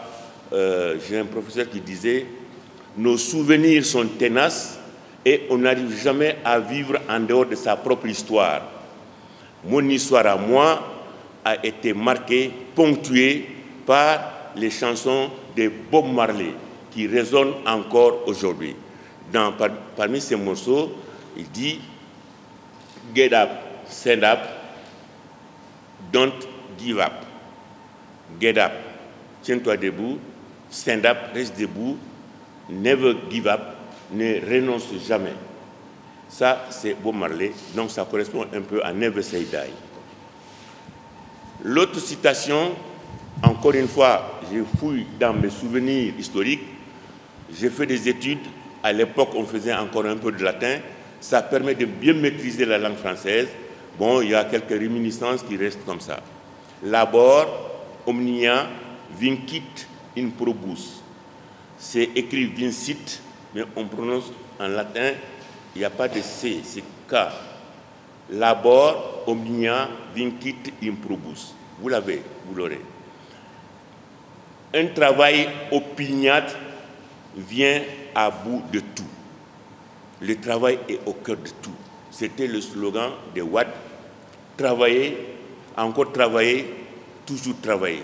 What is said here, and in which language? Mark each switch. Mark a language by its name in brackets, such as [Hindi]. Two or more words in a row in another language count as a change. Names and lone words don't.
[French] j'ai un professeur qui disait « Nos souvenirs sont tenaces et on n'arrive jamais à vivre en dehors de sa propre histoire. Mon histoire à moi a été marquée, ponctuée par les chansons de Bob Marley qui résonnent encore aujourd'hui. Parmi ces morceaux, il dit [English] « Get up, stand up, don't give up. Get up, [French] tiens-toi debout, [English] stand up, [French] reste debout, [English] never give up, [French] ne renonce jamais. » Ça, c'est Bob Marley, donc ça correspond un peu à Never Say Die. L'autre citation, encore une fois, je fouille dans mes souvenirs historiques. J'ai fait des études. À l'époque, on faisait encore un peu de latin. Ça permet de bien maîtriser la langue française. Bon, il y a quelques réminiscences qui restent comme ça. [Latin] Labor omnia vincit in probus. [French] C'est écrit vincit, mais on prononce en latin, il n'y a pas de C, c'est K. [Latin] Labor omnia vincit in probus. [French] Vous l'avez, vous l'aurez. Un travail opiniâtre vient à bout de tout. Le travail est au cœur de tout. C'était le slogan de Wade. Travailler, encore travailler, toujours travailler.